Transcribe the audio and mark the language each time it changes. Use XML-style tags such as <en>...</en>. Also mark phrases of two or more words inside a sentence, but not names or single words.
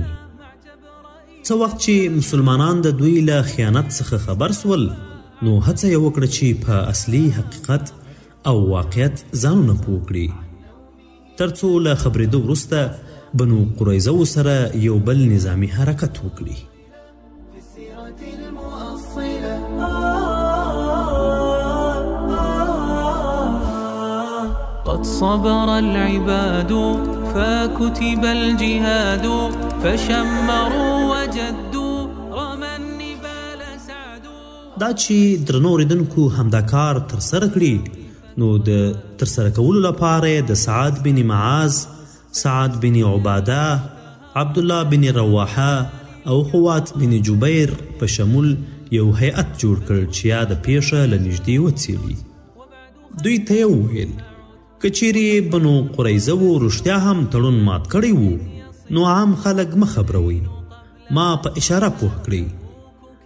<ps>څه وخت چې مسلمانان د دوی له خیانت څخه خبر سول نو هڅه یې وکړه چې په اصلي حقیقت او واقعیت ځانونه پوه کړي تر څو له خبرېدو وروسته بنو قریظه سره یو بل نظامي حرکت وکړي.</ps> <ar>قد صبر العباد فكتب الجهاد فشمروا وجدوا رمى النبال سعدوا.</ar> <ps>دا چې درنو اوریدونکو همدا کار ترسره کړي نو د ترسره کولو لپاره د سعد بن معاذ، سعد بن عباده، عبدالله بن رواحه او خوات بن جبیر په شمول یو هیئت جوړ کړ چې یا د پیښه له نږدې وڅېړي. دوی ته یې وویل که چیرې بنو قریظه و رښتیا هم تړون مات کړی و نو عام خلک مه خبروئ، ما په اشاره پوه کړئ.</ps>